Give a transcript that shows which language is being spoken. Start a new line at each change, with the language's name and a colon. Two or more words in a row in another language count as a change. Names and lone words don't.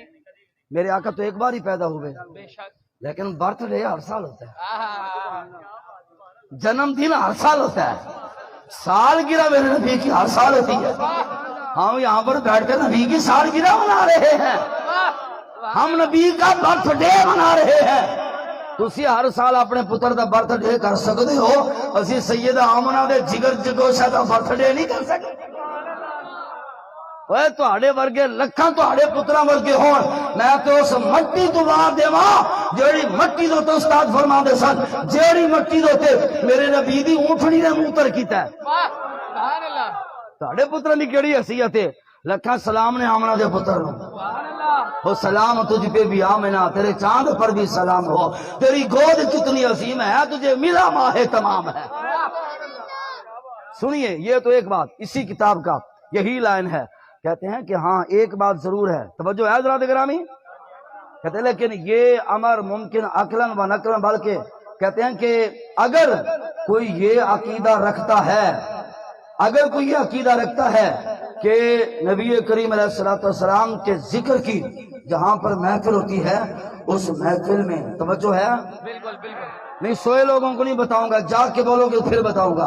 Urdu: میرے آقا تو ایک بار ہی پیدا ہوئے، لیکن برتھ ڈے ہر سال ہوتا ہے، جنم دن ہر سال ہوتا ہے، سالگرہ میرے نبی کی ہر سال ہوتی ہے۔ ہم یہاں پر بیٹھ کر نبی کی سالگرہ منا رہے ہیں، ہم نبی کا برتھ ڈے منا رہے ہیں۔
Punjabi: تسی ہر سال اپنے پتر دا برتھ ڈے کر سکتے ہو، اسی سیدہ آمنہ دے جگر جگوشہ دا برتھ ڈے نہیں کر سکتے۔ اوے تہاڈے ورگے لکھاں تہاڈے پتراں ورگے ہون، میں تو اس مٹی تو دعا دیواں جیڑی مٹی دے تے استاد فرماندے سن، جیڑی مٹی دے تے میرے نبی دی اونٹھڑی نے موتر کیتا ہے۔
Arabic: سبحان اللہ،
Punjabi: تہاڈے پتراں دی کیڑی حیثیت ہے؟ لکھاں سلام نے آمنہ دے پتر نوں،
Urdu: ہو سلام تجھ پہ بھی آمنہ، تیرے چاند پر بھی سلام ہو، تیری گود کتنی عظیم ہے، تجھے ملا ماہ تمام ہے۔ سنیے، یہ تو ایک بات اسی کتاب کا یہی لائن ہے۔ کہتے ہیں کہ ہاں ایک بات ضرور ہے، توجہ ہے حضرات گرامی، کہتے ہیں لیکن یہ امر ممکن عقلاً و نقلاً، بلکہ کہتے ہیں کہ اگر کوئی یہ عقیدہ رکھتا ہے، اگر کوئی یہ عقیدہ رکھتا ہے کہ نبی کریم علیہ السلام کے ذکر کی جہاں پر محفل ہوتی ہے اس محفل میں، توجہ ہے، نہیں سوئے لوگوں کو نہیں بتاؤں گا، جاگ کے بولو گے پھر بتاؤں گا۔